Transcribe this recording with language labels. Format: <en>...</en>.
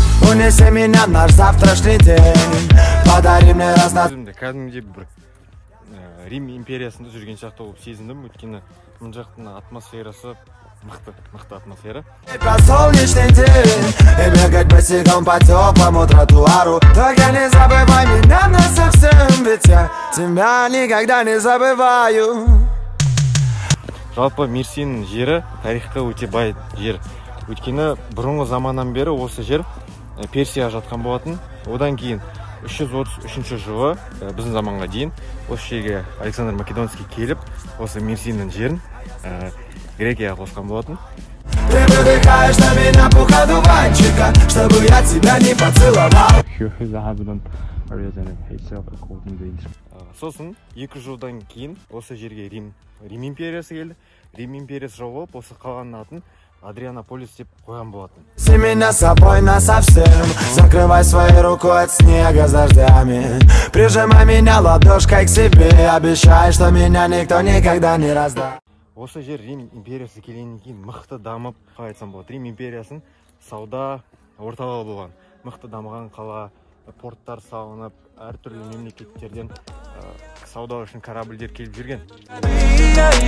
<ru>Унеси меня наш завтрашний день. Подари мне</ru> <kk>кәдімгідей бір Рим империясында жүрген сияқты болып сезіндім, өйткені мына жақтың атмосферасы мықты атмосфера.</kk> <ru>Солнечный день, и бегать босиком по теплому тротуару. Только не забывай меня насовсем, ведь я тебя никогда не забываю.</ru> <kk>Жалпы Мерсиннің жері тарихқа өте бай жер. Өйткені бұрынғы заманнан бері осы жер Персия жатқан болатын. Одан кейін 333 жылы біздің заманға дейін осы жерге Александр Македонский келіп, осы Мерсиннің жерін Грекияға қосқан болатын.</kk> <ru>Ты выдыхаешь на меня пух одуванчика, чтобы я тебя не поцеловал.</ru> <kk>Сосын 2 жылдан кейін осы жерге Рим империясы келді. Рим империясы жауып, осы қалғанның атын Адрианополис деп қойған болатын.</kk> <ru>Си меня с собой насовсем, закрывай свою руку от снега с дождями. Прижимай меня ладошкой к себе, обещай, что меня никто никогда не раздаст.</ru> <kk>Осы жер Рим империясы келгеннен кейін мықты дамып, қалай айтсам болады, Рим империясын сауда орталығы болған. Мықты дамыған қала, порттар салынып, әртүрлі мемлекеттерден сауда үшін корабльдер келіп жүрген.</kk>